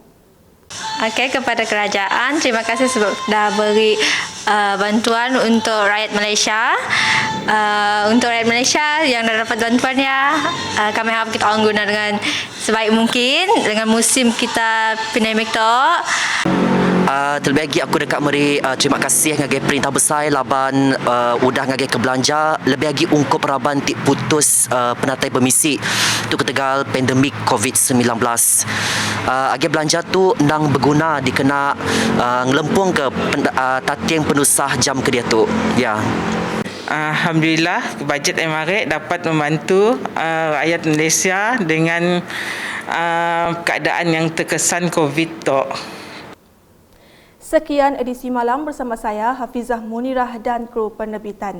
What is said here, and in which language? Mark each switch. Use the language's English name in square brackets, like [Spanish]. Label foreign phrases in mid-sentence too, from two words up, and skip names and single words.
[Malay] Okey, kepada kerajaan, terima kasih sebab dah beri bantuan untuk rakyat Malaysia. Untuk rakyat Malaysia yang dah dapat bantuannya, kami harap kita orang guna dengan sebaik mungkin dengan musim kita pandemik tu. [Iban] Terlebih lagi aku dekat meri [Malay] terima kasih [Iban] ngagai perintah besar laban udah ngagai ke belanja lebih lagi ungkup raban tik putus penatai permisi untuk ketegal pandemik COVID-19. Agi belanja tu nang berguna dikena ngelempung ke tatiang penusah jam kerja tu. [Malay] Ya. Alhamdulillah bajet MRX dapat membantu rakyat Malaysia dengan keadaan yang terkesan COVID tu. Sekian edisi malam bersama saya Hafizah Munirah dan kru penerbitan.